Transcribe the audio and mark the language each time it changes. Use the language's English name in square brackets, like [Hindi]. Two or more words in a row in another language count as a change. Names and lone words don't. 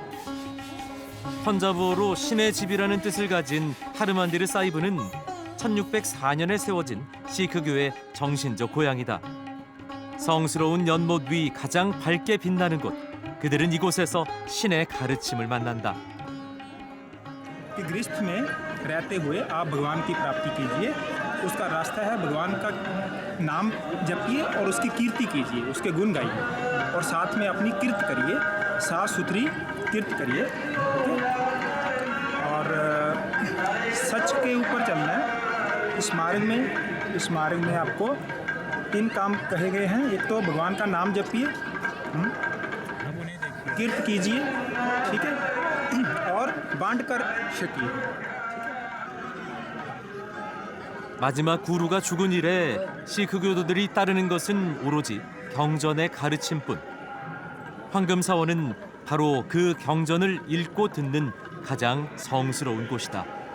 [Korean] 펀자브어로 신의 집이라는 뜻을 가진 하르만디르 사히브는 1604년에 세워진 시크교의 정신적 고향이다. 성스러운 연못 위 가장 밝게 빛나는 곳. 그들은 이곳에서 신의 가르침을 만난다. [Hindi] कि गृहस्थ में रहते हुए आप भगवान की प्राप्ति कीजिए। उसका रास्ता है भगवान का नाम जपिए और उसकी कीर्ति कीजिए, उसके गुण गाइए और साथ में अपनी कीर्त करिए, साफ सुथरी कीर्त करिए और सच के ऊपर चलना है। इस मार्ग में आपको 3 काम कहे गए हैं। एक तो भगवान का नाम जपिए, कीर्त कीजिए, ठीक है, और बांट कर छकिए। [Korean] 마지막 구루가 죽은 이래 시크 교도들이 따르는 것은 오로지 경전의 가르침뿐. 황금사원은 바로 그 경전을 읽고 듣는 가장 성스러운 곳이다.